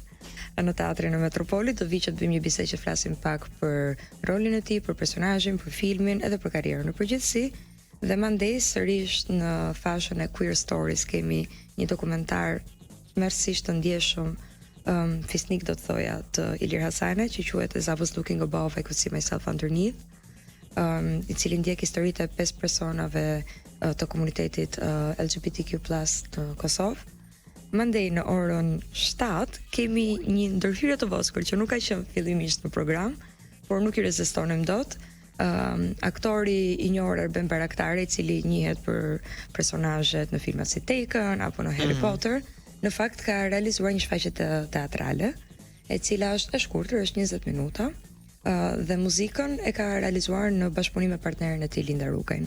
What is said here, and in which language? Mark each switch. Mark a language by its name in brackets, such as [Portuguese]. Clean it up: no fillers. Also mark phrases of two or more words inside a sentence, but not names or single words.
[Albanian] Në teatrin e Metropolit do vi që të bëjmë një bisedë që flasim pak për rolin e tij, për personazhin, për filmin, edhe për karrierën në përgjithësi. Dhe mandej sërish në fashën e Queer Stories kemi një dokumentar mërësisht të ndjeshëm, fisnik do të thoja, të Ilir Hasane, që quhet As I Was Looking Above, I Could See Myself Underneath, i cili ndjek historitë e 5 personave të komunitetit LGBTQ+ të Kosovë. Mandej në orën 7 kemi një ndërhyrje të voskër që nuk ka qenë fillimisht në program, por nuk i rezistonim dot. Aktori i njohur Erben Baraktari, i cili njihet për personazhet në filma si Taken apo në Harry Potter, në fakt ka realizuar një shfaqje teatrale, e cila është e shkurtër, është 20 minuta, dhe muzikën e ka realizuar në bashkëpunim me partneren e tij Linda Rukajn.